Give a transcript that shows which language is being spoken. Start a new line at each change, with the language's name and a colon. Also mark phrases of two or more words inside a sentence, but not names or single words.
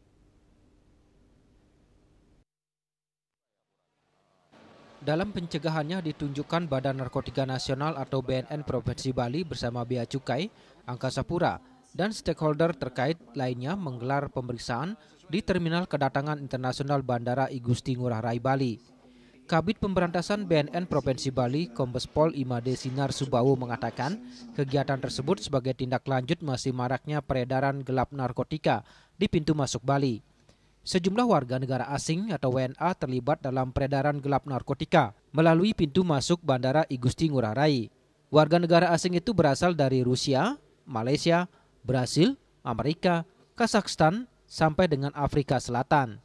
Indonesian: Dalam pencegahannya ditunjukkan Badan Narkotika Nasional atau BNN Provinsi Bali bersama Bea Cukai, Angkasa Pura, dan stakeholder terkait lainnya menggelar pemeriksaan di Terminal Kedatangan Internasional Bandara I Gusti Ngurah Rai Bali. Kabid Pemberantasan BNN Provinsi Bali, Kombes Pol Imade Sinar Subawu mengatakan kegiatan tersebut sebagai tindak lanjut masih maraknya peredaran gelap narkotika di pintu masuk Bali. Sejumlah warga negara asing atau WNA terlibat dalam peredaran gelap narkotika melalui pintu masuk Bandara I Gusti Ngurah Rai. Warga negara asing itu berasal dari Rusia, Malaysia, Brasil, Amerika, Kazakhstan, sampai dengan Afrika Selatan.